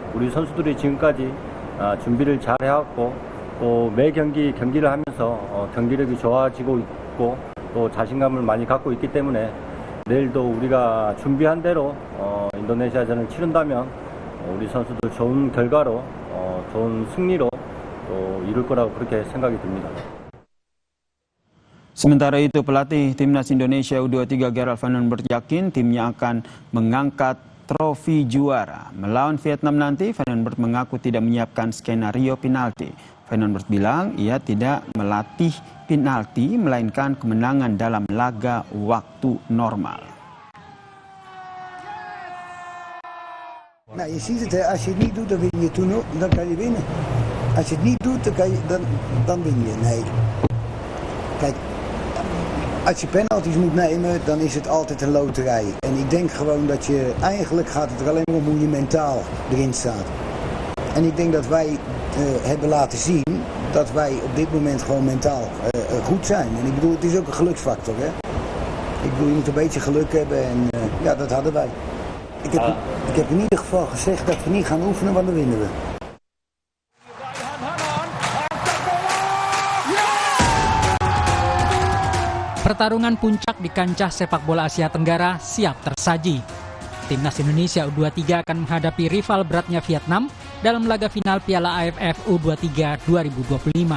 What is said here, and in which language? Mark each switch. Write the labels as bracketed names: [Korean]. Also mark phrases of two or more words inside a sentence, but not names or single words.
[Korean] 우리 선수들이 지금까지 준비를 잘 해왔고 또 매 경기를 하면서 경기력이 좋아지고 있고 또 자신감을 많이 갖고 있기 때문에 내일도 우리가 준비한 대로 인도네시아전을 치른다면 우리 선수들 좋은 결과로 좋은 승리로 또 이룰 거라고 그렇게 생각이 듭니다. [Indonesian] Sementara itu pelatih timnas Indonesia U23 Gerald Van den Berg yakin timnya akan mengangkat trofi juara. Melawan Vietnam nanti, Van den Berg mengaku tidak menyiapkan skenario penalti. Van den Berg bilang ia tidak melatih penalti, melainkan kemenangan dalam laga waktu normal. [Dutch] Nou, je ziet het, als je het niet doet, dan win je toen ook, dan kan je winnen. Als je het niet doet, dan win je. Nee. Kijk, als je penalties moet nemen, dan is het altijd een loterij. En ik denk gewoon dat je, eigenlijk gaat het er alleen maar om hoe je mentaal erin staat. En ik denk dat wij hebben laten zien dat wij op dit moment gewoon mentaal goed zijn. En ik bedoel, het is ook een geluksfactor, hè. Ik bedoel, je moet een beetje geluk hebben en ja, dat hadden wij. Ik heb in ieder geval gezegd dat we niet gaan oefenen, want dan winnen we. [Indonesian] Pertarungan puncak di kancah sepak bola Asia Tenggara siap tersaji. Timnas Indonesia U23 akan menghadapi rival beratnya Vietnam dalam laga final Piala AFF U23 2025.